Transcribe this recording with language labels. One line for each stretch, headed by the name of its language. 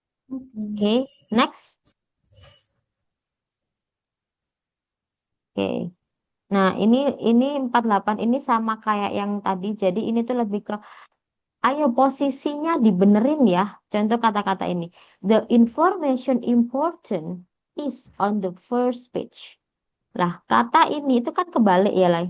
Indonesian: Oke. Oke, next. Oke. Nah, ini 48 ini sama kayak yang tadi. Jadi ini tuh lebih ke ayo posisinya dibenerin ya. Contoh kata-kata ini.
English: The information important is on the first page.
Indonesian: Lah, kata ini itu kan kebalik ya lah.